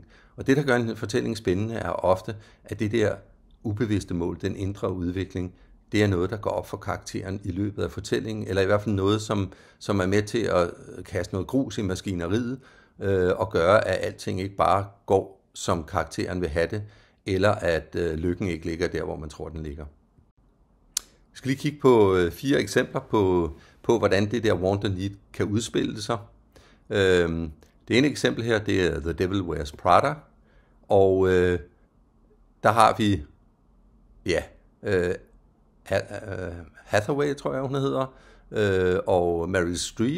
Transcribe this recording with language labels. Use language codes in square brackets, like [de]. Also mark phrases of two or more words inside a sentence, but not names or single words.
[da] Og det, der gør en fortælling spændende, er ofte, at det der ubevidste mål, den indre udvikling, det er noget, der går op for karakteren i løbet af fortællingen, eller i hvert fald noget, som er med til at kaste noget grus i maskineriet, og gøre, at alting ikke bare går, som karakteren vil have det, eller at lykken ikke ligger der, hvor man tror, den ligger. Vi skal lige kigge på 4 eksempler på hvordan det der [en] want and need [da] kan udspille sig. Det ene eksempel her, det er The Devil Wears Prada, og der har vi, Hathaway, tror jeg, hun hedder, og Meryl Streep.